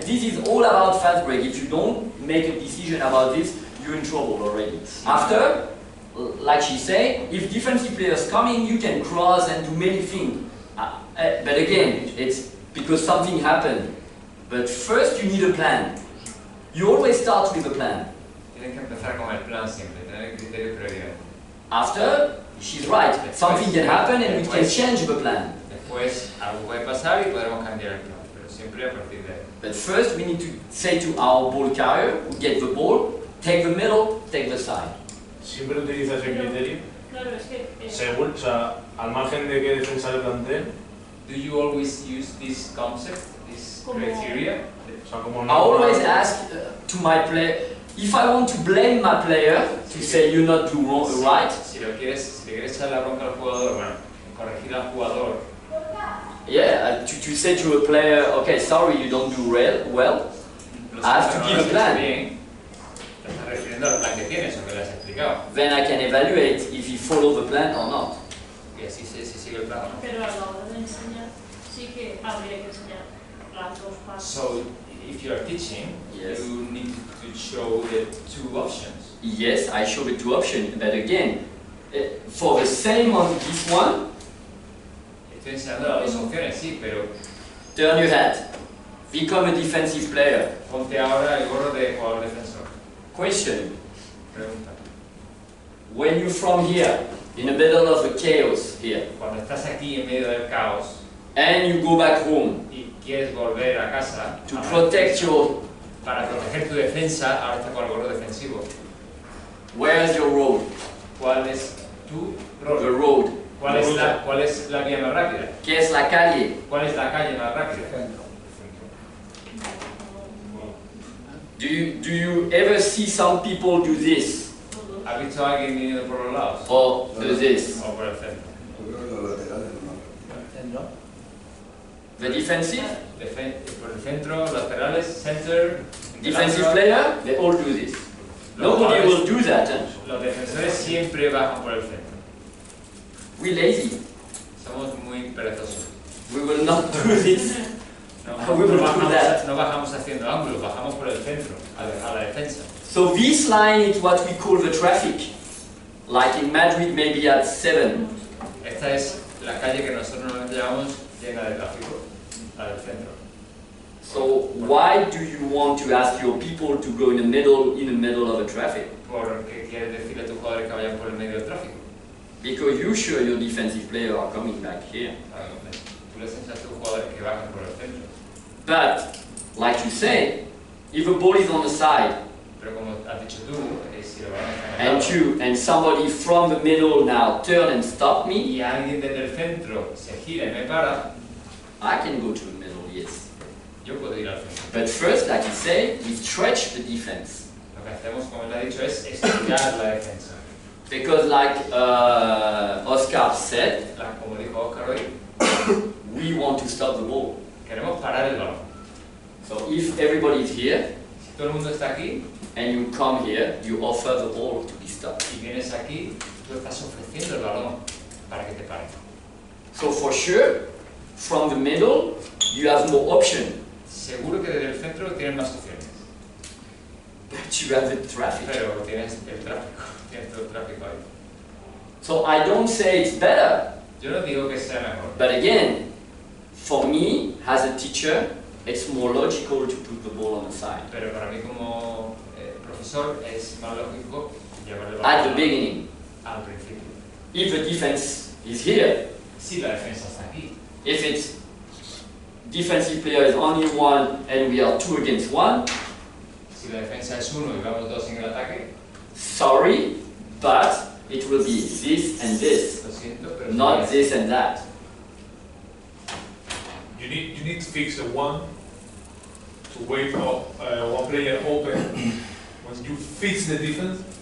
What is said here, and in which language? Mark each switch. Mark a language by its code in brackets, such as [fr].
[en] This is all about fast break. If you don't make a decision about this, you're in trouble already. After, like she said, if defensive players coming, you can cross and do many things. But again, it's because something happened. But first, you need a plan. You always start with a plan. [es] Tienes que empezar con el plan siempre, tener el criterio previo. [en] After, she's right. Something can happen and we can change the plan. [es] Después algo puede pasar y podremos cambiar el plan, pero siempre a partir de ahí. [en] But first, we need to say to our ball carrier, who get the ball, take the middle, take the side. [es] Siempre utiliza ese criterio. Claro, es que... Según, o sea, al margen de qué defensa le plantee. [en] Do you always use this concept, this criteria? [es] O sea, como [en] I always ask to my player, if I want to blame my player, to say you not do wrong, right? [es] Si le quieres echar la bronca al jugador, bueno, corregir al jugador. [en] Yeah, to say to a player, okay, sorry, you don't do well, I have to give a plan. [es] Bien, te estás refiriendo al plan que tienes o que le has explicado. [en] Then I can evaluate if he follow the plan or not. [es] Y así se sigue el plan. Pero a la hora de enseñar, sí que habría que enseñar las dos partes. [en] So, if you are teaching, Yes. you need to show the two options. Yes, I show the two options, but again, for the same on this one, [es] Estoy enseñando las dos opciones, sí, pero [en] turn your head, become a defensive player. [es] ponte ahora el gorro de jugador defensor. [en] Question, [es] Pregunta. [en] when you're from here, in the middle of the chaos here, [es] Cuando estás aquí en medio del caos [en] and you go back home [es] y quieres volver a casa [en] to protect your, [es] para proteger tu defensa, ahora estás con el gorro defensivo. [en] where's your road? [es] ¿Cuál es tu [en] The [es] rol? [en] road. [es] ¿Cuál es la vía más rápida? ¿Qué es la calle? ¿Cuál es la calle más rápida? [en] Do you ever see some people do this [es] ¿Has visto a alguien viniendo por los lados? [en] or do this? [es] ¿O por el centro? Yo creo que los laterales no. [en] The defensive? [es] Por el centro, laterales, center... [en] Defensive player, they all do this. Nobody will do that. Eh? [es] Los defensores siempre bajan por el centro. [en] We're lazy. [es] Somos muy perezosos. [en] We will not do this. [es] No, [en] We will do that. [es] no bajamos haciendo ángulos, bajamos por el centro, a la defensa. [en] So this line is what we call the traffic. Like in Madrid, maybe at 7. [es] Esta es la calle que nosotros normalmente llamamos llena de tráfico, la del centro. [en] So why do you want to ask your people to go in the middle of the traffic? [es] Porque quieres decirle a tus jugadores que vayan por el medio del tráfico. [en] Because you sure your defensive player are coming back here. [es] Tú les enseñas a tus jugadores que bajen por el centro. [en] But, like you say, if a ball is on the side [es] Pero como has dicho tú, si lo van a hacer [en] and somebody from the middle now turn and stop me, [es] y alguien desde el centro se gira y me para, [en] I can go to the middle, yes. [es] yo puedo ir al centro. [en] But first, like you say, we stretch the defense. [es] Lo que hacemos, como él ha dicho, es estirar la defensa. [en] Because like Oscar said, [es] Como dijo Oscar hoy, [en] we want to stop the ball. [es] queremos parar el balón. [en] So if everybody is here, [es] Si todo el mundo está aquí, [en] and you come here, you offer the ball to be stopped. [es] y vienes aquí, tú estás ofreciendo el balón para que te pare. [en] So for sure, from the middle, you have more option, [es] Seguro que desde el centro tienes más opciones, [en] but you have the traffic. [es] pero tienes el tráfico, tienes todo el tráfico ahí. [en] So I don't say it's better, [es] Yo no digo que sea mejor, [en] but again, for me, as a teacher, it's more logical to put the ball on the side. [es] pero para mí como profesor es más lógico llevar el [en] At the [es] balón [en] beginning, [es] al principio. [en] if the defense is here, [es] Si la defensa está aquí, [en] if it's defensive player is only one and we are 2 against 1, [es] si la defensa es uno y vamos dos en el ataque, [en] sorry, but it will be this and this, [es] lo siento, pero [en] not this and that. You need to fix the one to wait one player open. When you fix the defense,